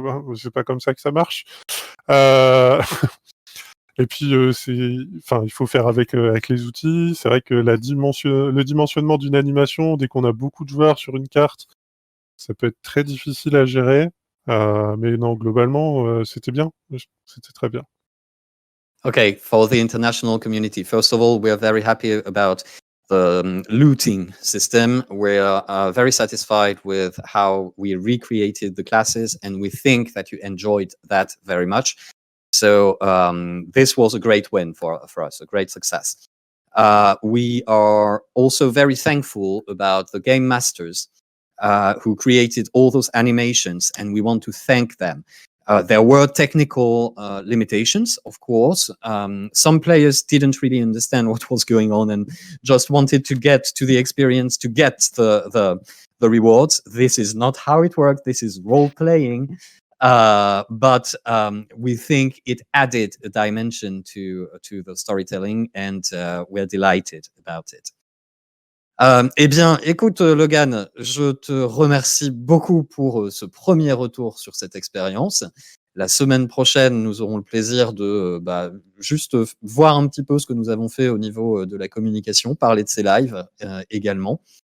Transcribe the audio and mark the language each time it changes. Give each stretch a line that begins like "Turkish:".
French: Bah, c'est pas comme ça que ça marche. Euh, Et puis, enfin, il faut faire avec les outils. C'est vrai que le dimensionnement d'une animation, dès qu'on a beaucoup de joueurs sur une carte, ça peut être très difficile à gérer. Mais non, globalement, c'était bien. C'était très bien.
English: Okay, for the international community, first of all, we are very happy about the looting system. We are very satisfied with how we recreated the classes, and we think that you enjoyed that very much. So this was a great win for us, a great success. We are also very thankful about the game masters who created all those animations, and we want to thank them. There were technical limitations, of course. Some players didn't really understand what was going on and just wanted to get to the experience to get the rewards. This is not how it worked. This is role playing. But we think it added a dimension to the storytelling, and we're delighted about it.
French: Eh bien, écoute, Logan, je te remercie beaucoup pour ce premier retour sur cette expérience. La semaine prochaine, nous aurons le plaisir de juste voir un petit peu ce que nous avons fait au niveau de la communication, parler de ces lives également.